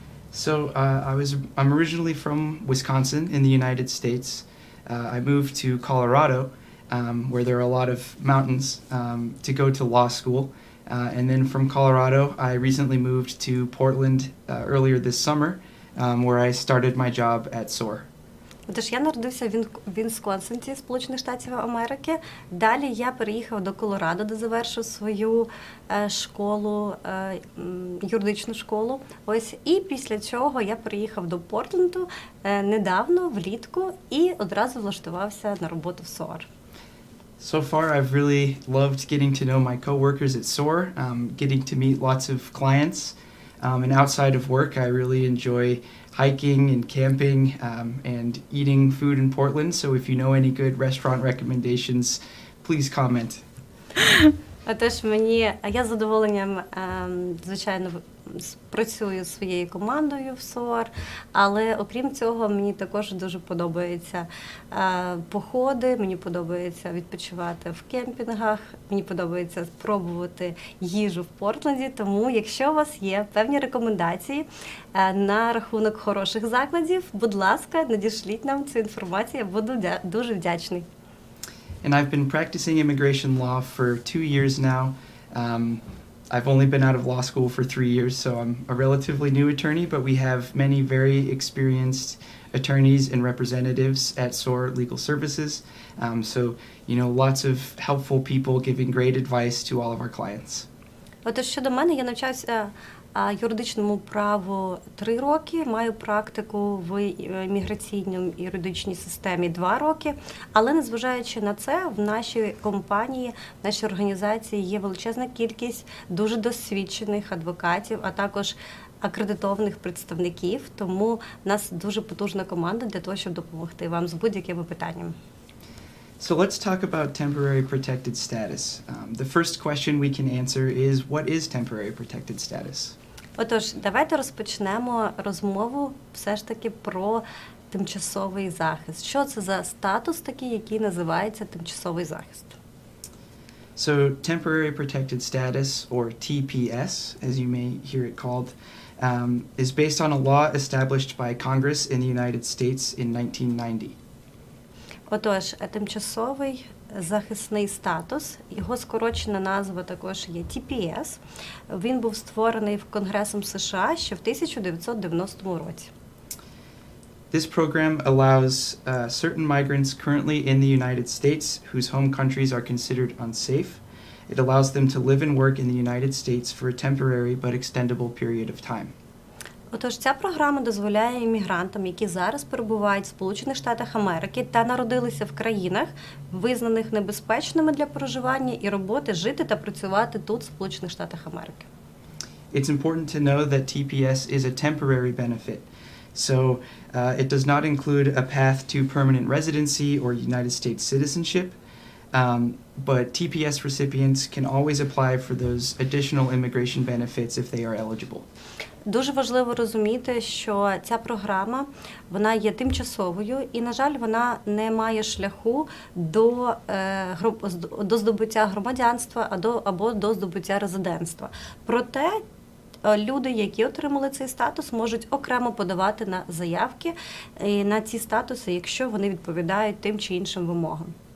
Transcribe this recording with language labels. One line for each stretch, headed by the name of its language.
English: So I'm originally from Wisconsin in the United States. I moved to Colorado, where there are a lot of mountains, to go to law school. And then from Colorado, I recently moved to Portland earlier this summer, where I started my job at SOAR.
Ukrainian: Тож я народився в Вісконсині, Сполучених Штатів Америки. Далі я переїхав до Колорадо, де завершив свою школу, юридичну школу. Ось, і після цього я переїхав до Портленду недавно, влітку, і одразу влаштувався на роботу в SOAR.
English: So far, I've really loved getting to know my coworkers at SOAR, getting to meet lots of clients. And outside of work, I really enjoy hiking and camping and eating food in Portland. So if you know any good restaurant recommendations, please comment.
Ukrainian: Отож, я з задоволенням, звичайно, працюю зі своєю командою в SOAR, але окрім цього, мені також дуже подобаються походи, мені подобається відпочивати в кемпінгах, мені подобається спробувати їжу в Портленді, тому якщо у вас є певні рекомендації на рахунок хороших закладів, будь ласка, надішліть нам цю інформацію, я буду дуже вдячний.
English: And I've been practicing immigration law for 2 years now. I've only been out of law school for 3 years, so I'm a relatively new attorney, but we have many very experienced attorneys and representatives at Soar Legal Services. So, lots of helpful people giving great advice to all of our clients.
Ukrainian: Отож, щодо мене, я навчався юридичному праву 3 роки, маю практику в міграційній юридичній системі 2 роки, але незважаючи на це, в нашій компанії, в нашій організації є величезна кількість дуже досвідчених адвокатів, а також акредитованих представників, тому в нас дуже потужна команда для того, щоб допомогти вам з будь-якими питаннями.
English: So let's talk about temporary protected status. The first question we can answer is, what is temporary protected status?
Ukrainian: Отож, давайте розпочнемо розмову все ж таки про тимчасовий захист. Що це за статус такий, який називається тимчасовий захист?
English: So temporary protected status, or TPS, as you may hear it called, is based on a law established by Congress in the United States in 1990.
Ukrainian: Отож, тимчасовий захисний статус, його скорочена назва також є TPS. Він був створений Конгресом США ще в 1990 році.
English: This program allows certain migrants currently in the United States whose home countries are considered unsafe. It allows them to live and work in the United States for a temporary but extendable period of time.
Ukrainian: Отож, ця програма дозволяє іммігрантам, які зараз перебувають в Сполучених Штатах Америки та народилися в країнах, визнаних небезпечними для проживання і роботи, жити та працювати тут, в Сполучених Штатах Америки.
English: It's important to know that TPS is a temporary benefit. So it does not include a path to permanent residency or United States citizenship, but TPS recipients can always apply for those additional immigration benefits if they are eligible.
Ukrainian: Дуже важливо розуміти, що ця програма, вона є тимчасовою і, на жаль, вона не має шляху до здобуття громадянства або до здобуття резидентства. Проте люди, які отримали цей статус, можуть окремо подавати на заявки на ці статуси, якщо вони відповідають тим чи іншим вимогам.